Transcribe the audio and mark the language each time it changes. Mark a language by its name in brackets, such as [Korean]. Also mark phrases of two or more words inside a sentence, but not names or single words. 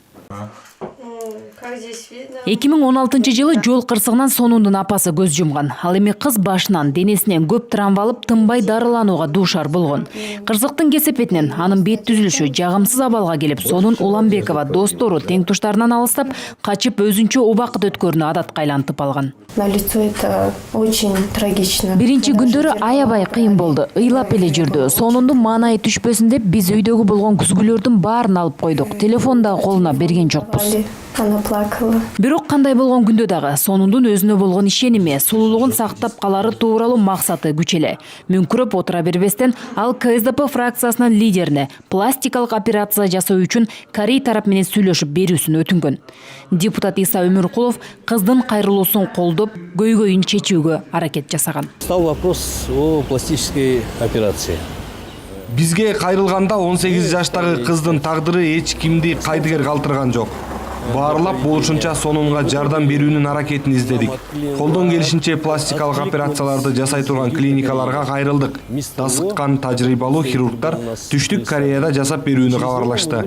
[Kyrgyz] 2016 жылы жол кырсыгынан Сонундун апасы көз жумган. Ал эми кыз башынан, денесинен көп травма алып, тынбай дарыланууга дуушар болгон. Кырсыктын кесепетинен анын бет түзүлүшү жагымсыз абалга келип, Сонун Уламбекова достору, тең туштарынан алыстап, качып өзүнчө убакыт өткөрүүнү адатка айлантып алган. [Russian] На лицо это очень трагично. [Kyrgyz] Биринчи күндөрү аябай кыйын болду. Ыйлап эле жүрдү. Сонундун маанайы түшпөсүн деп биз үйдөгү болгон күзгүлөрдүн баарын алып койдук. Телефон да колуна берген жокпуз. [Russian] Она плакала. [Kyrgyz] Бирок кандай болгон күндө дагы Сонундун өзүнө болгон ишеними, сулуулугун сактап калары тууралуу максаты күч эле. Мүнкүрөп отура бербестен ал КСДП фракциясынын лидерине пластикалык операция жасоо үчүн Корей тарап менен сүйлөшүп берүүсүн өтүнгөн. Депутат Иса Өмүркулов кыздын кайрылуусун колдоп, көйгөйүн чечүүгө аракет жасаган. [Russian] Стал вопрос о пластической операции. [Kyrgyz] Бизге кайрылганда 18 жаштагы кыздын тагдыры эч кимди кайдыгер калтырган жок. Баарлап болушунча Сонунга жардам берүүнүн аракетин издедик. Колдон келишинче пластикалык операцияларды жасай турган клиникаларга кайрылдык. Тасыккан тажрыйбалуу хирургдар Түштүк Кореяда жасап берүүнү кабарлашты.